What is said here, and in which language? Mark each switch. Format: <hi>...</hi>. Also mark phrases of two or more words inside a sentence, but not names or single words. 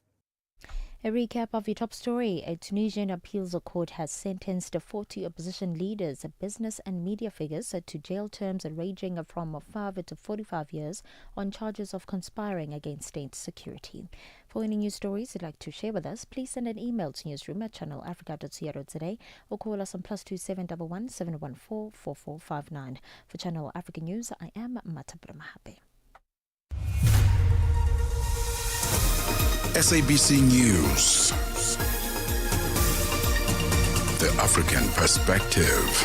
<en>A recap of your top story. A Tunisian appeals court has sentenced 40 opposition leaders, business and media figures to jail terms ranging from 5 to 45 years on charges of conspiring against state security. For any news stories you'd like to share with us, please send an email to newsroom@channelafrica.co.za or call us on +2711 714 4459. For Channel Africa News, I am Matabra Mahape. SABC News. The African Perspective.</en>